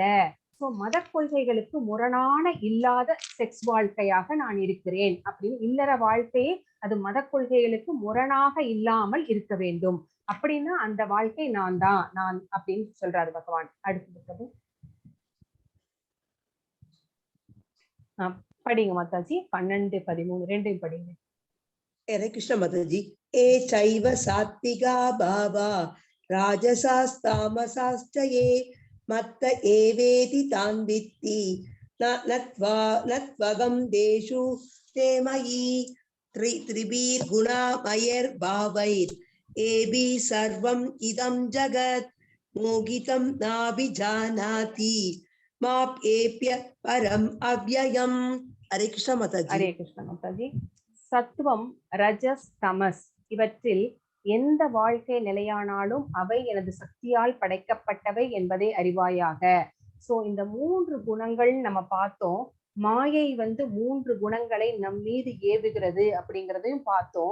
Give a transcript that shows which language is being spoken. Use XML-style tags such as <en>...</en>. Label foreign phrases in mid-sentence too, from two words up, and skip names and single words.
<ta>சோ மத கொள்கைகளுக்கு முரணான இல்லாத செக்ஸ் வாழ்க்கையாக நான் இருக்கிறேன் அப்படின்னு இல்லற வாழ்க்கையை அது மத கொள்கைகளுக்கு முரணாக இல்லாமல் இருக்க வேண்டும். அப்படின்னா அந்த வாழ்க்கை நான் அப்படின்னு சொல்றாரு பகவான். அடுத்தது படிங்க மாதாஜி. 12, 13 ரெண்டையும் படிங்க.</ta> <hi>हरे कृष्ण माताजी।</hi> <sa>ए चैव सात्विका भावा राजसास्तामसाश्च ये मत्त एवेति तान् वित्ति नत्वगं देषु ते मयि त्रिभिर्गुणामयैर्भावैर् एभिः सर्वम् इदं जगत् मोहितं नाभिजानाति माप्येप्य परम् अव्ययम्।</sa> <hi>हरे कृष्ण माताजी। हरे कृष्ण माताजी।</hi> <ta>சத்துவம், ரஜஸ், தமஸ் இவற்றில் எந்த வாழ்க்கை நிலையானாலும் அவை எனது சக்தியால் படைக்கப்பட்டவை என்பதை அறிவாயாக. சோ இந்த 3 குணங்கள் நம்ம பார்த்தோம். மாயை 3 குணங்களை நம் மீது ஏவுகிறது அப்படிங்கிறதையும் பார்த்தோம்.</ta>